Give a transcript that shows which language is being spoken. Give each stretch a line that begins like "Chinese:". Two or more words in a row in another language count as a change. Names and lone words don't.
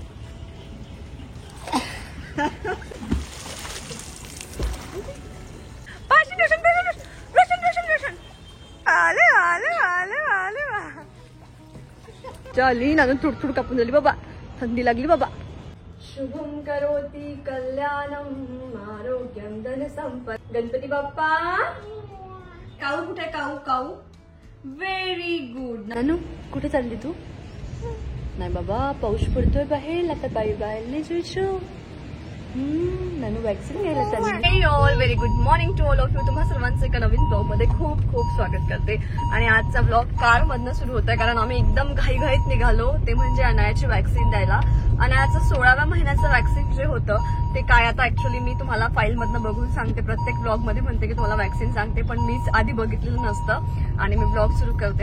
Marathi: आले आले आले आले वा. चाली नानू थोडी थोडी कापून झाली बाबा, थंडी लागली बाबा.
Sanskrit: शुभम करोती कल्याणम आरोग्यम धन संपद.
Marathi: गणपती बाप्पा. काऊ कुठे, काऊ काऊ.
English: very good.
Marathi: नानू कुठे चालली तू. नाही बाबा, पाऊस पडतोय बाहेर, आता
English: bye bye
Marathi: नाही जायचं. नानू वॅक्सिन घ्यायला चालली.
English: hey all very good morning to all of you.
Marathi: तुम्हा सर्वांचं एका नवीन ब्लॉग मध्ये खूप खूप स्वागत करते. आणि आजचा ब्लॉग कार मधनं सुरू होत आहे, कारण आम्ही एकदम घाईघाईत निघालो. ते म्हणजे अनायाची वॅक्सिन द्यायला. अनायाचं 16व्या महिन्याचं वॅक्सिन जे होतं ते काय, आता ऍक्च्युअली मी तुम्हाला फाईल मधनं बघून सांगते. प्रत्येक ब्लॉग मध्ये म्हणते की तुम्हाला वॅक्सिन सांगते, पण मीच आधी बघितलेलं नसतं आणि मी ब्लॉग सुरू करते.